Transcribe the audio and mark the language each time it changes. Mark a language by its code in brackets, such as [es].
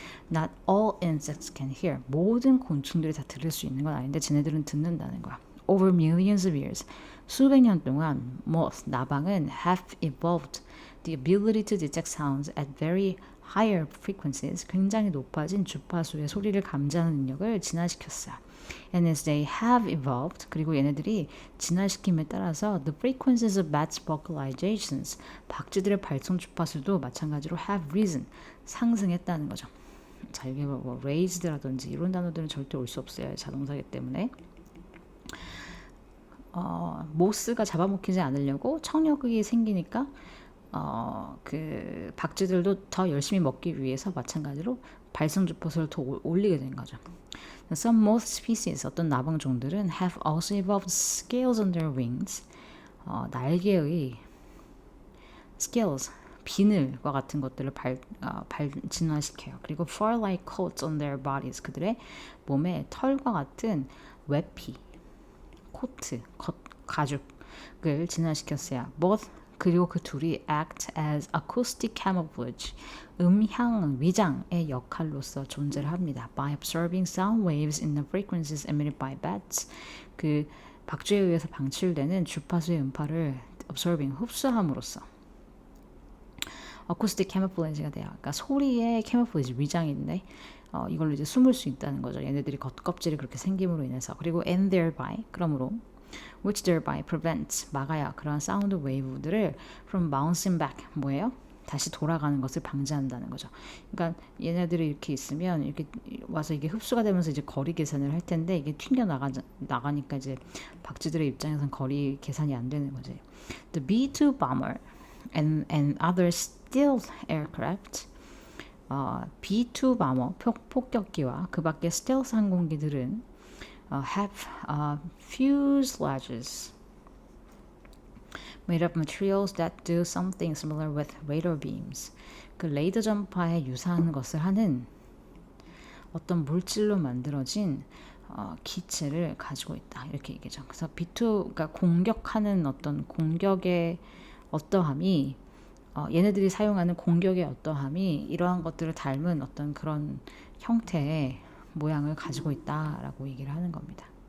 [en] Not all insects can hear. [ko] 모든 곤충들이 다 들을 수 있는 건 아닌데 쟤네들은 듣는다는 거야. [en] Over millions of years. [ko] 수백 년 동안 나방은 [en] have evolved the ability to detect sounds at very higher frequencies. [ko] 굉장히 높아진 주파수의 소리를 감지하는 능력을 진화시켰어요. [en] And as they have evolved, [ko] 그리고 얘네들이 진화시킴에 따라서 [en] the frequencies of bats' vocalizations, [ko] 박쥐들의 발성 주파수도 마찬가지로 [en] have risen, [ko] 상승했다는 거죠. 자, 이게 뭐 raised라든지 이런 단어들은 절대 올 수 없어요. 자동사기 때문에. 모스가 잡아먹히지 않으려고 청력이 생기니까 그 박쥐들도 더 열심히 먹기 위해서 마찬가지로 발성 주파수를 더 올리게 된 거죠. [en] Some moth species, [ko] 어떤 나방 종들은 [en] have also evolved scales on their wings. [ko] 날개의 scales, 비늘과 같은 것들을 진화시켜요. 그리고 [en] fur-like coats on their bodies, [ko] 그들의 몸에 털과 같은 외피, 코트, 가죽을 진화시켰어요. Both 그리고 그 둘이 [en] act as acoustic camouflage, [ko] 음향 위장의 역할로서 존재를 합니다. [en] By absorbing sound waves in the frequencies emitted by bats, [ko] 그 박쥐에 의해서 방출되는 주파수의 음파를 [en] absorbing, [ko] 흡수함으로써 [en] acoustic camouflage가 돼요. [ko] 그러니까 소리의 camouflage, 위장인데 이걸로 이제 숨을 수 있다는 거죠. 얘네들이 겉껍질이 그렇게 생김으로 인해서. 그리고 [en] and thereby, [ko] 그러므로 [en] which thereby prevents, [ko] 막아야 그러한 사운드 웨이브들을 [en] from bouncing back, [ko] 뭐예요? 다시 돌아가는 것을 방지한다는 거죠. 그러니까 얘네들이 이렇게 있으면 이렇게 와서 이게 흡수가 되면서 이제 거리 계산을 할 텐데 이게 튕겨 나가니까 이제 박쥐들의 입장에서는 거리 계산이 안 되는 거지. [en] The B-2 bomber and other stealth aircraft, B-2 bomber [ko] 폭격기와 그 밖의 스텔스 항공기들은 [en] have fuselages made of materials that do something similar with radar beams. [ko] 그 레이더 전파에 유사한 것을 하는 어떤 물질로 만들어진 기체를 가지고 있다. 이렇게 얘기죠. 그래서 B2, 그러니까 공격하는 어떤 공격의 어떠함이 얘네들이 사용하는 공격의 어떠함이 이러한 것들을 닮은 어떤 그런 형태의 모양을 가지고 있다라고 얘기를 하는 겁니다.